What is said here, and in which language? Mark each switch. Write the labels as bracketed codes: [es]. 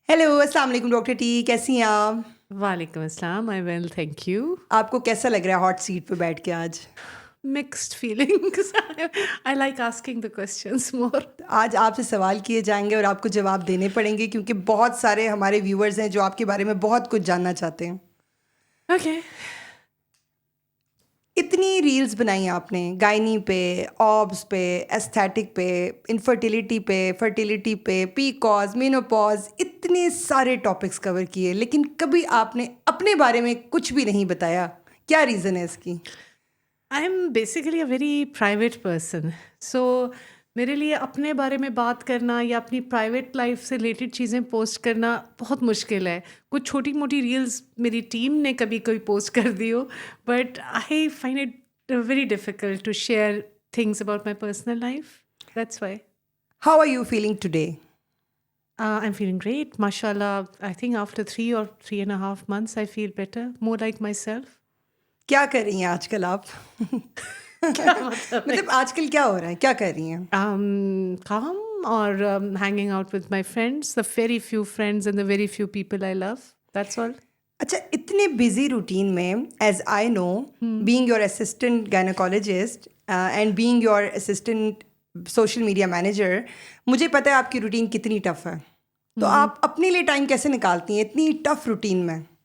[hi] Hello, अस्सलाम वालेकुम doctor T, कैसी हैं आप? [en] वालेकुम अस्सलाम, I well thank you. [hi] आपको कैसा लग रहा है हॉट सीट पे बैठ के आज? [en] Mixed feelings. I like asking the questions more. [hi] आज आपसे सवाल किए जाएंगे और आपको जवाब देने पड़ेंगे क्योंकि बहुत सारे हमारे व्यूअर्स हैं जो आपके बारे में बहुत कुछ जानना चाहते हैं. [en] Okay. [hi] इतनी रील्स बनाई आपने गायनी पे, ऑब्स पे, एस्थेटिक पे, इनफर्टिलिटी पे, पीकॉज, मेनोपॉज, इतने सारे टॉपिक्स कवर किए, लेकिन कभी आपने अपने बारे में कुछ भी नहीं बताया. क्या रीज़न है इसकी? [en] I'm basically a very private person. [hi] So मेरे लिए अपने बारे में बात करना या अपनी प्राइवेट लाइफ से रिलेटेड चीज़ें पोस्ट करना बहुत मुश्किल है. कुछ छोटी मोटी रील्स मेरी टीम ने कभी कोई पोस्ट कर दी हो, [en] But I find it very difficult to share things about my personal life. That's why. How are you feeling today? I'm feeling great. Mashallah, I think after 3 or 3.5 months, I feel better, more like myself. [hi] क्या कर रही हैं आजकल आप? क्या मतलब है? मतलब आजकल क्या हो रहा है, क्या कर रही हैं? [en] Calm or hanging out with my friends, the very few friends and the very few people I love. That's all. अच्छा, इतने busy routine में, as I know, being your assistant gynaecologist and being your assistant social media manager, [hi] मुझे पता है आपकी routine कितनी tough है. तो आप अपने लिए टाइम कैसे निकालती हैं इतनी टफ रूटीन में?